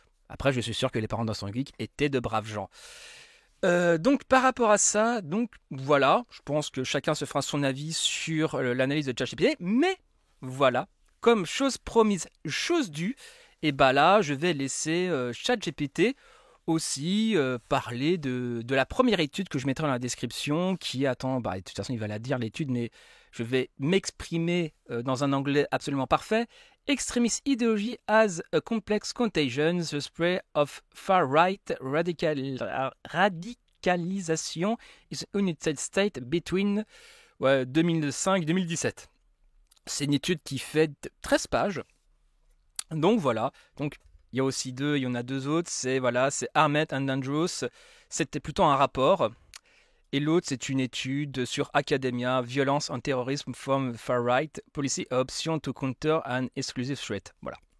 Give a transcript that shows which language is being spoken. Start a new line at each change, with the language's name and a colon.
French: Après, je suis sûr que les parents d'AstroNoGeek étaient de braves gens. Donc, par rapport à ça, voilà, je pense que chacun se fera son avis sur l'analyse de ChatGPT, mais voilà, comme chose promise, chose due, et là, je vais laisser ChatGPT aussi parler de la première étude que je mettrai dans la description, qui attend, de toute façon, il va la dire l'étude, mais je vais m'exprimer dans un anglais absolument parfait.
English: Extremist ideology has a complex contagion, the spread of far-right radicalisation is United States between 2005 et 2017.
French: C'est une étude qui fait 13 pages. Donc voilà, donc il y en a deux autres, c'est Armed and Dangerous, c'était plutôt un rapport. Et l'autre, c'est une étude sur Academia, Violence and Terrorism from Far Right, Policy Option to Counter an Exclusive Threat. Voilà.